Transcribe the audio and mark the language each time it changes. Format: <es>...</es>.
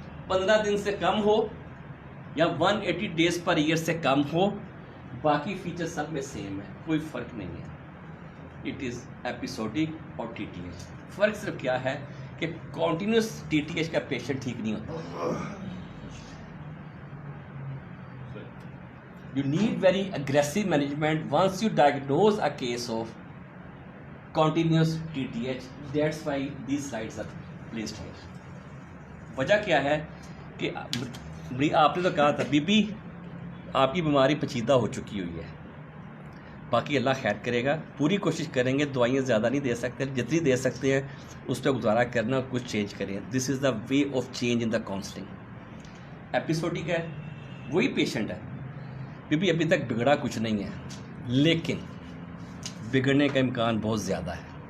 <hi>15 दिन से कम हो या 180 डेज पर ईयर से कम हो, बाकी फीचर सब में सेम है, कोई फ़र्क नहीं है.</hi> <en>it is episodic</en> <hi>और TTH. फ़र्क सिर्फ क्या है कि कॉन्टीन्यूस TTH का पेशेंट ठीक नहीं होता.</hi> <en>You need very aggressive management once you diagnose a case of continuous TTH. That's why these slides are placed here.</en> <hi>वजह क्या है कि आपने तो कहा था बीबी आपकी बीमारी पेचीदा हो चुकी हुई है, बाकी अल्लाह खैर करेगा, पूरी कोशिश करेंगे, दवाइयाँ ज़्यादा नहीं दे सकते, जितनी दे सकते हैं उस पर गुजारा करना, कुछ चेंज करें.</hi> <en>This is the way of change in the counselling.</en> <hi>Episodic है, वही पेशेंट है, बीबी अभी तक बिगड़ा कुछ नहीं है, लेकिन बिगड़ने का इम्कान बहुत ज़्यादा है.</hi>